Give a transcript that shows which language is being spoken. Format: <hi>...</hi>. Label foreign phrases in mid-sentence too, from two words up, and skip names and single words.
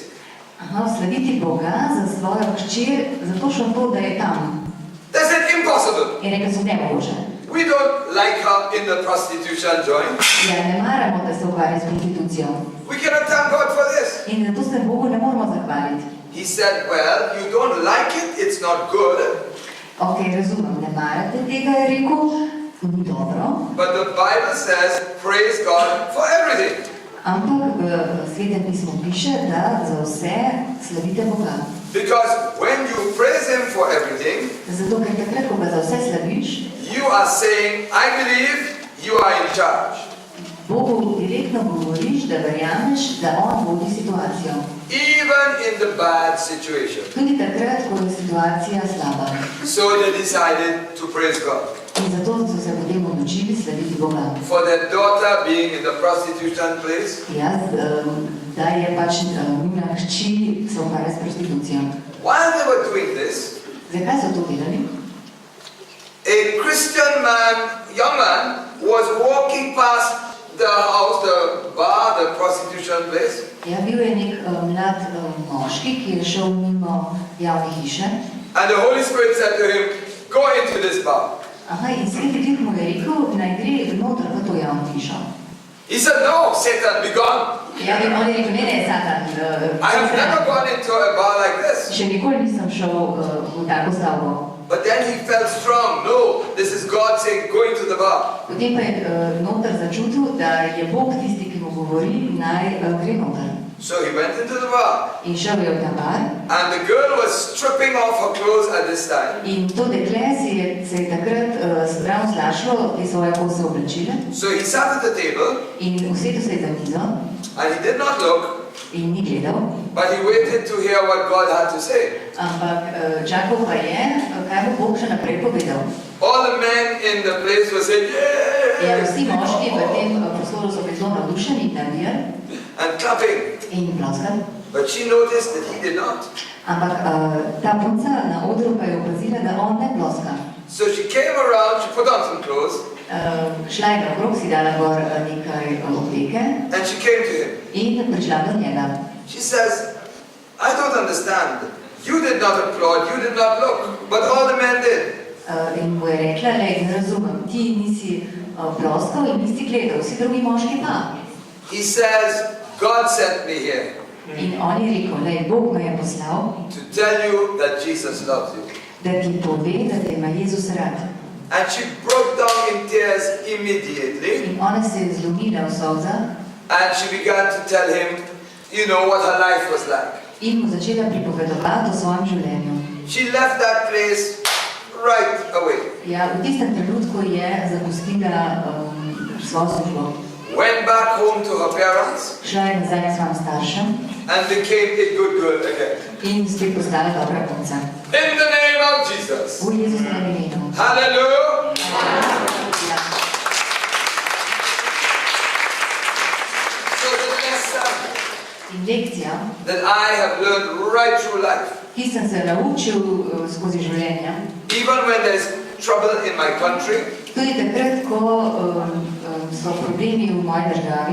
<sl>slaviti Boga za svojo hčer, zato še to, da je tam.</sl> <en>They said, impossible.</en> <sl>In rekel so, nemogoče.</sl> <en>We don't like her in the prostitution joint.</en> <sl>Ja, ne maramo, da se ukvarja s prostitucijo.</sl> <en>We cannot thank God for this.</en> <sl>In zato se Bogu ne moramo zahvaliti.</sl> <en>He said, well, you don't like it, it's not good.</en> <sl>Ok, razumem, ne marate tega, je rekel, ni dobro.</sl> <en>But the Bible says, praise God for everything.</en> <sl>Ampak v Svetem pismu piše, da za vse slavite Boga.</sl> <en>Because when you praise Him for everything,</en> <sl>Zato, ker takrat, ko ga za vse slaviš,</sl> <en>you are saying, I believe you are in charge.</en> <sl>Bogu direktno govoriš, da verjameš, da On vodi situacijo.</sl> <en>Even in the bad situation.</en> <sl>Tudi takrat, ko je situacija slaba.</sl> <en>So they decided to praise God.</en> <sl>In zato so se potem odločili slaviti Boga.</sl> <en>For their daughter being in the prostitution place,</en> <sl>Da je pač njuna hči se ukvarja s prostitucijo.</sl> <en>while they were doing this,</en> <sl>Zakaj so to delali?</sl> <en>a Christian man, young man, was walking past the house, the bar, the prostitution place.</en> <sl>Ja, bil je nek mlad moški, ki je šel mimo javne hiše.</sl> <en>And the Holy Spirit said to him, go into this bar.</en> <sl>Aha, in Sveti Duh mu je rekel, naj gre noter v to javno hišo.</sl> <en>He said, no, Satan, be gone.</en> <sl>Ja, in on je rekel, ne, Satan.</sl> <en>I have never gone into a bar like this.</en> <sl>Še nikoli nisem šel v tako stavbo.</sl> <en>But then he felt strong. No, this is God saying, go into the bar.</en> <sl>Potem pa je noter začutil, da je Bog tisti, ki mu govori, naj gre noter.</sl> <en>So he went into the bar.</en> <sl>In šel je v ta bar.</sl> <en>And the girl was stripping off her clothes at this time.</en> <sl>In to dekle se je takrat ravno slašlo te svoje kose oblačile.</sl> <en>So he sat at the table.</en> <sl>In usedel se je za mizo.</sl> <en>And he did not look.</en> <sl>In ni gledal.</sl> <en>But he waited to hear what God had to say.</en> <sl>Ampak čakal pa je, kaj bo Bog še naprej povedal.</sl> <en>All the men in the place were saying,</en> <sl>Ja, yeah! vsi moški v tem prostoru so bili zelo navdušeni in navijali</sl> <en>And clapping.</en> <sl>in ploskali.</sl> <en>But she noticed that he did not.</en> <sl>Ampak ta punca na odru pa je opazila, da on ne ploska.</sl> <en>So she came around, she put on some clothes,</en> <sl>Šla je naokrog, si dala gor nekaj obleke</sl> <en>and she came to him.</en> <sl>in prišla do njega.</sl> <en>She says, I don't understand. You did not applaud, you did not look, but all the men did.</en> <sl>In mu je rekla, lej, ne razumem, ti nisi ploskal in nisi gledal, vsi drugi moški pa.</sl> <en>He says, God sent me here</en> <sl>In on je rekel, lej, Bog me je poslal,</sl> <en>to tell you that Jesus loves you.</en> <sl>da ti pove, da te ima Jezus rad.</sl> <en>And she broke down in tears immediately.</en> <sl>In ona se je zlomila v solzah</sl> <en>And she began to tell him, you know, what her life was like.</en> <sl>in mu začela pripovedovati o svojem življenju.</sl> <en>She left that place right away.</en> <sl>Ja, v tistem trenutku je zapustila svojo službo.</sl> <en>Went back home to her parents</en> <sl>Šla je nazaj k svojim staršem</sl> <en>and became a good girl again.</en> <sl>in spet postala dobra punca.</sl> <en>In the name of Jesus.</en> <sl>V Jezusovem imenu. Hallelujah. Ja.</sl> <en>So the lesson</en> <sl>In lekcija,</sl> <en>that I have learned right through life,</en> <sl>ki sem se naučil skozi življenje,</sl> <en>even when there's trouble in my country</en> <sl>tudi takrat, ko so problemi v moji državi</sl>